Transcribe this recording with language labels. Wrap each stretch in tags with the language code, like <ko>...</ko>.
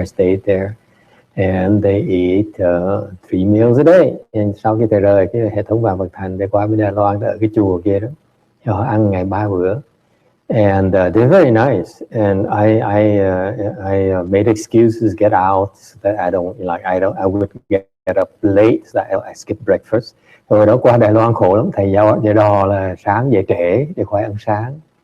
<en>I stayed there, and they eat 3 meals a day.</en> <vi>And sau khi thầy rời cái hệ thống vàng Phật Thành để qua bên Đài Loan ở cái chùa kia đó, họ ăn ngày 3 bữa.</vi> <en>And they're very nice. And I made excuses get out so that I would get up late so that I skip breakfast.</en> <vi>Rồi đó qua Đài Loan khổ lắm, thầy dạy đò là sáng dậy trễ để khỏi ăn sáng.</vi>